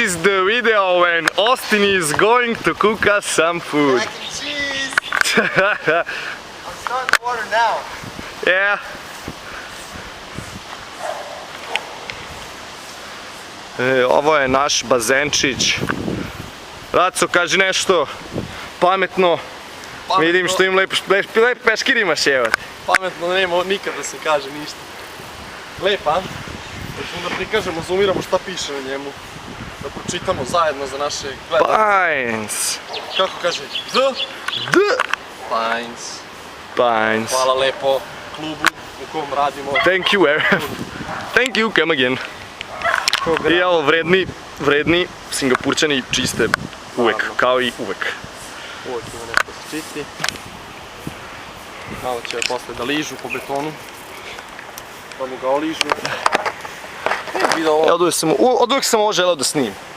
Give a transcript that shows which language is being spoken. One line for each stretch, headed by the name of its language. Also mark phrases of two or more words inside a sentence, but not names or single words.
English: is the video when Austin is going to cook us some food. Mac and cheese! I'm starting the water now. Yeah.
Serbian: Ovo je naš bazenčić. Raco, kaži nešto pametno. Vidim što im lep peškir imaš, evo. Pametno nema nikad da se kaže ništa. Lepa, hoćemo da prikažemo, zoomiramo šta piše na njemu. Da pročitamo zajedno za naše gledalce. Pines. Kako kaže? D. Pines. Pines. Hvala lepo klubu u kom radimo.
English: Thank you, thank you, come again.
Serbian: I evo, vredni Singapurčani čiste uvek, kao i uvek. Uvijek ima nešto da se čisti. Malo će posle da ližu po betonu. Pa mu ga oližu. Od uvek sam ovo želeo da snimim.